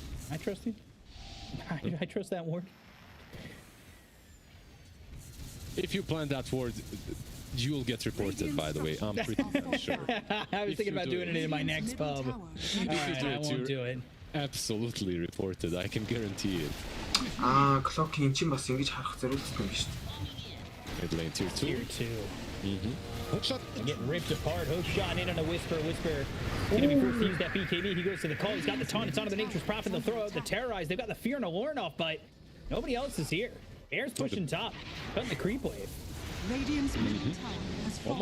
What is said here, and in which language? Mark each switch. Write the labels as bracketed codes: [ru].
[en] I trust you. I trust that ward. If you plan that ward, you'll get reported, by the way. I'm pretty sure. I was thinking about doing it in my next pub. If you I won't do it. Absolutely reported, I can guarantee it. [mn] Clock-ийн чинь бас ингэж харах зориулсан юм биш үү? [en] Mid lane tier 2. Tier 2. Hook shot. Getting ripped apart. Hook shot in on a Whisper. Whisper gonna be forced to use that BKB. He goes to the call. He's got the taunt. It's onto the Nature's Prophet. They'll throw out the Terrorize. They've got the Fear and a Warnoff, but nobody else is here. Bear's pushing top. Cutting the creep wave. Radiant's middle tower has fallen.